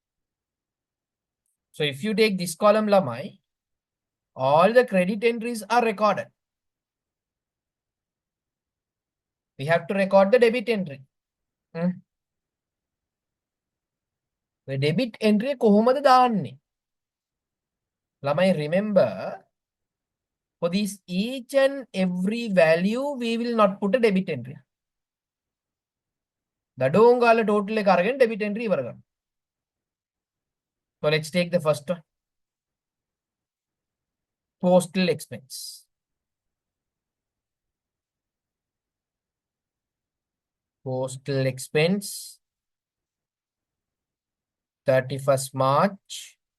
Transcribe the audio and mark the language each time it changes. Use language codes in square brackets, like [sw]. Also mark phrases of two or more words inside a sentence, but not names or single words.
[en] So if you take this column, Lamai, all the credit entries are recorded. We have to record the debit entry. The debit entry [si] කොහොමද දාන්නේ? [en] Lamai, remember, for this each and every value, we will not put a debit entry. [si] දඩෝංගාල total එක අරගෙන [en] debit entry [si] ඉවර කරනවා. [en] So let's take the first one. Postal expense. Postal expense. 31st March.